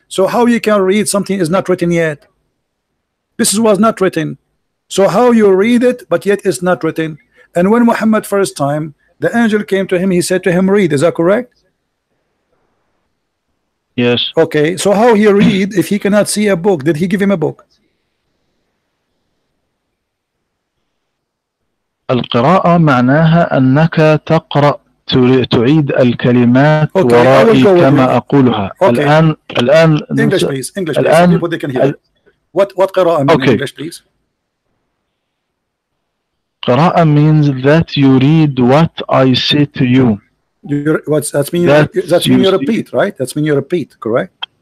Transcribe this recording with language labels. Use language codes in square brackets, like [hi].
[en] So how you can read something is not written yet? This was not written. So how you read it, but yet it's not written? And when Muhammad first time, the angel came to him, he said to him, read. Is that correct? Yes. Okay, so how he read if he cannot see a book? Did he give him a book? [ar] القراءة معناها أنك تقرأ تعيد الكلمات ورائي كما أقولها. الآن [en] English please. English please. Some people they can hear. What قراءة mean in English please? قراءة means that you read what I say to you. What's that's mean? That's That's mean you you see. repeat, right? That's mean you repeat, correct?